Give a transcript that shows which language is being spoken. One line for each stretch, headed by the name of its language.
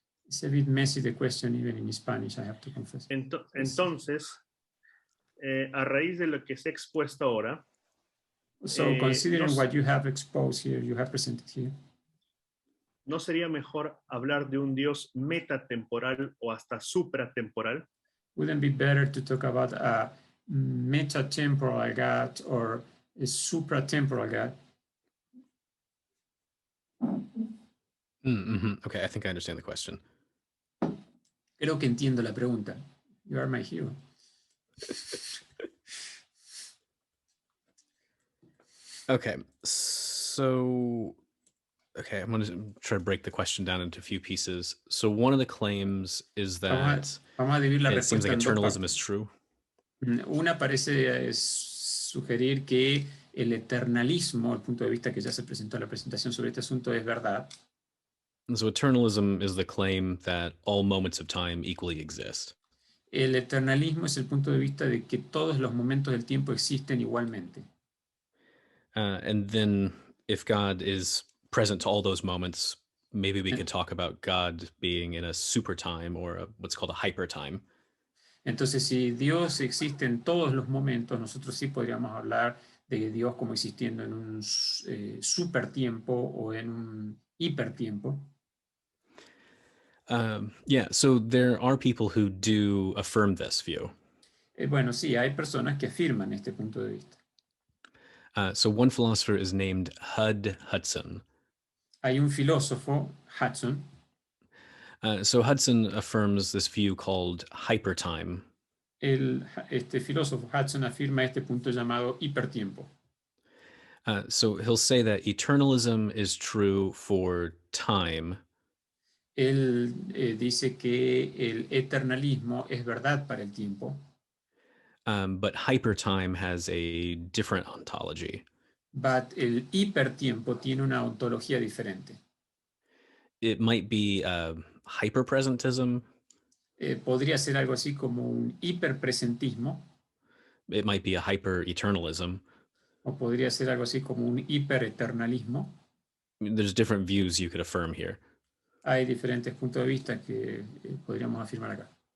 English: It's a bit messy, the question, even in Spanish, I have to confess.
Spanish: Entonces, a raíz de lo que se ha expuesto ahora,
English: so considering what you have exposed here, you have presented here,
Spanish: ¿no sería mejor hablar de un Dios metatemporal o hasta supratemporal?
English: Wouldn't it be better to talk about a metatemporal God or a supratemporal God? Okay, I think I understand the question.
Spanish: Creo que entiendo la pregunta.
English: You are my hero. Okay, so I'm going to try to break the question down into a few pieces. So one of the claims is that it seems like eternalism is true.
Spanish: Una parece sugerir que el eternalismo, el punto de vista que ya se presentó en la presentación sobre este asunto, es verdad.
English: And so eternalism is the claim that all moments of time equally exist.
Spanish: El eternalismo es el punto de vista de que todos los momentos del tiempo existen igualmente.
English: And then if God is present to all those moments, maybe we could talk about God being in a super time or what's called a hyper time.
Spanish: Entonces, si Dios existe en todos los momentos, nosotros sí podríamos hablar de Dios como existiendo en un super tiempo o en un hipertiempo.
English: Yeah, so there are people who do affirm this view.
Spanish: Bueno, sí, hay personas que afirman este punto de vista.
English: So one philosopher is named Hud Hudson.
Spanish: Hay un filósofo, Hudson.
English: So Hudson affirms this view called hypertime.
Spanish: Este filósofo Hudson afirma este punto llamado hipertiempo.
English: So he'll say that eternalism is true for time.
Spanish: Él dice que el eternalismo es verdad para el tiempo.
English: But hypertime has a different ontology. But
Spanish: el hipertiempo tiene una ontología diferente.
English: It might be hyperpresentism.
Spanish: Podría ser algo así como un hiperpresentismo.
English: It might be a hyper-eternalism.
Spanish: O podría ser algo así como un hipereternalismo.
English: There's different views you could affirm here.
Spanish: Hay diferentes puntos de vista que podríamos afirmar acá.